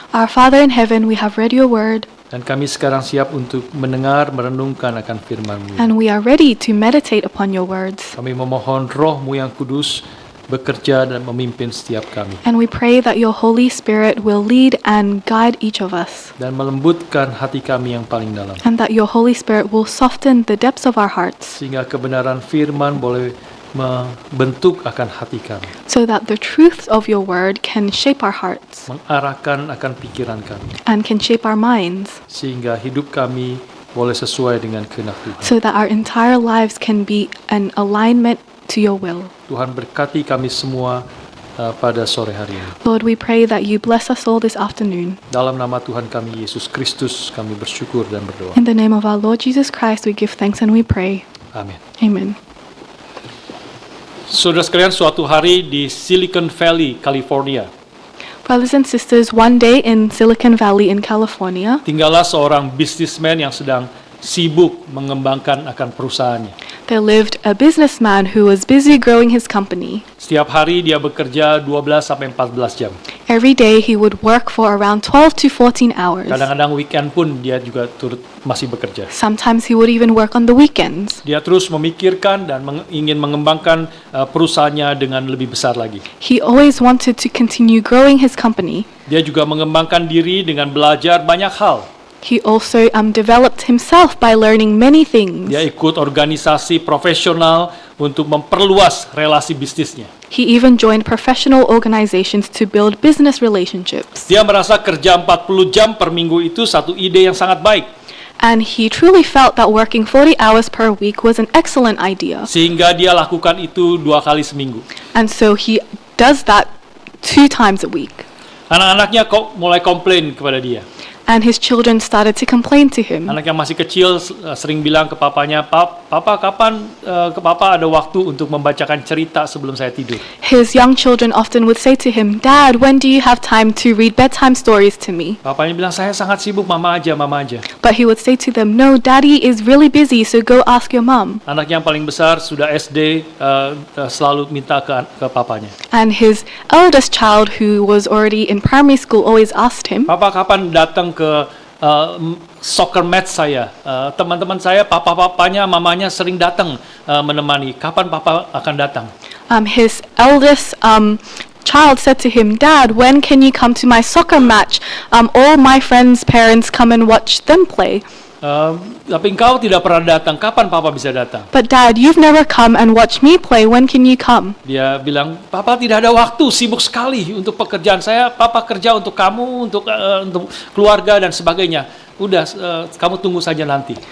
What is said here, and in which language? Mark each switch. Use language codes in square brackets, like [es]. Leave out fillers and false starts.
[en] Our Father in heaven, we have read your word, [id] dan kami sekarang siap untuk mendengar, merenungkan akan firman-Mu. [en] and we are ready to meditate upon your words. [id] Kami memohon Roh-Mu yang kudus bekerja dan memimpin setiap kami, [en] And we pray that your Holy Spirit will lead and guide each of us, [id] dan melembutkan hati kami yang paling dalam, [en] and that your Holy Spirit will soften the depths of our hearts, [id] sehingga kebenaran firman boleh membentuk akan hati kami, [en] so that the truths of your word can shape our hearts [id] mengarahkan akan pikiran kami, [en] and can shape our minds, [id] sehingga hidup kami boleh sesuai dengan kehendak Tuhan. [en] so that our entire lives can be an alignment to your will. [id] Tuhan berkati kami semua pada sore hari ini. [en] Lord, we pray that you bless us all this afternoon. [id] Dalam nama Tuhan kami Yesus Kristus kami bersyukur dan berdoa. [en] In the name of our Lord Jesus Christ, we give thanks and we pray. [id] Amin. [en] Amen. [id] Saudara sekalian, suatu hari di Silicon Valley, California, [en] Brothers and sisters, one day in Silicon Valley in California, [id] tinggallah seorang bisnismen yang sedang sibuk mengembangkan akan perusahaannya. [en] there lived a businessman who was busy growing his company. [id] Setiap hari dia bekerja 12 sampai 14 jam. [en] Every day he would work for around 12 to 14 hours. [id] Kadang-kadang weekend pun dia juga turut masih bekerja. [en] Sometimes he would even work on the weekends. [id] Dia terus memikirkan dan ingin mengembangkan perusahaannya dengan lebih besar lagi. [en] He always wanted to continue growing his company. [id] Dia juga mengembangkan diri dengan belajar banyak hal. [en] He also developed himself by learning many things. [id] Dia ikut organisasi profesional untuk memperluas relasi bisnisnya. [en] He even joined professional organizations to build business relationships. [id] Dia merasa kerja 40 jam per minggu itu satu ide yang sangat baik. [en] And he truly felt that working 40 hours per week was an excellent idea. [id] Sehingga dia lakukan itu 2 kali seminggu. [en] And so he does that 2 times a week. [id] Anak-anaknya kok mulai komplain kepada dia. [en] And his children started to complain to him. [id] Anak yang masih kecil sering bilang ke papanya, Papa kapan ke Papa ada waktu untuk membacakan cerita sebelum saya tidur? [en] His young children often would say to him, Dad, when do you have time to read bedtime stories to me? [id] Papanya bilang, saya sangat sibuk, mama aja. [en] But he would say to them, no, Daddy is really busy, so go ask your mom. [id] Anak yang paling besar sudah SD selalu minta ke papanya. [en] And his eldest child, who was already in primary school, always asked him, [id] Papa kapan datang ke soccer match saya? Teman-teman saya, papanya, mamanya sering datang menemani. Kapan Papa akan datang? [en] His eldest child said to him, Dad, when can you come to my soccer match? All my friends' parents come and watch them play. [id] Tapi engkau tidak pernah datang. Kapan Papa bisa datang? [en] But Dad, you've never come and watched me play. When can you come? [id] Dia bilang, Papa tidak ada waktu, sibuk sekali untuk pekerjaan saya. Papa kerja untuk kamu, untuk keluarga dan sebagainya. Udah, kamu tunggu saja nanti.